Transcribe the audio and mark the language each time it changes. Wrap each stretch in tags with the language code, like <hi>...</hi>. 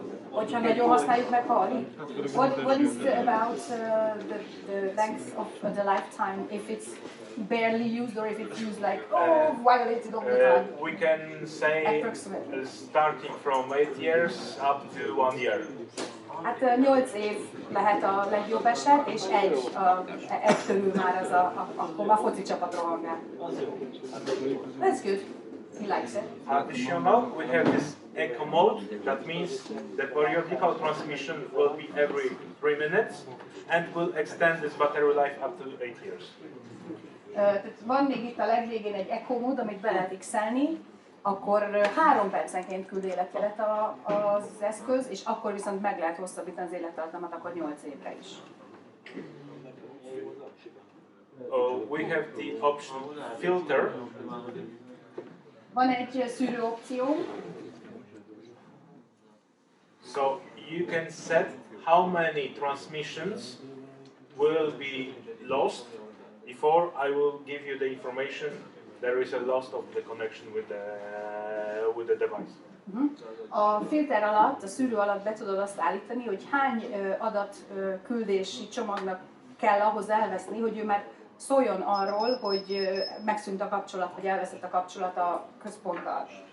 <hu>Hogyha nagyon használjuk meg, ha alig.</hu> <en>What is about the length of the lifetime if it's barely used or if it's used like violated all the time? We can say starting from 8 years up to 1 year.</en> <hu>Hát 8 év lehet a legjobb eset, és egy körül már az akkor a foci csapat rohangál.</hu> <en>That's good. He likes it. Additional, we have this echo mode. That means the periodical transmission will be every 3 minutes and will extend this battery life up to 8 years.</en> <hu>Van még itt a legvégén egy echo mód, amit be lehet x-elni, akkor 3 percenként küld életjelet az eszköz, és akkor viszont meg lehet hosszabbítani az élettartamat, akkor 8 évre is.</hu> <en>We have the option filter.</en> <hu>Van egy szűrő opció.</hu> <en>So you can set how many transmissions will be lost before I will give you the information there is a loss of the connection with the device.</en> <hu>A filter alatt, a szűrő alatt be tudod azt állítani, hogy hány adatküldési csomagnak kell ahhoz elveszni, hogy ő már szóljon arról, hogy megszűnt a kapcsolat, vagy elveszett a kapcsolat a központtal.</hu>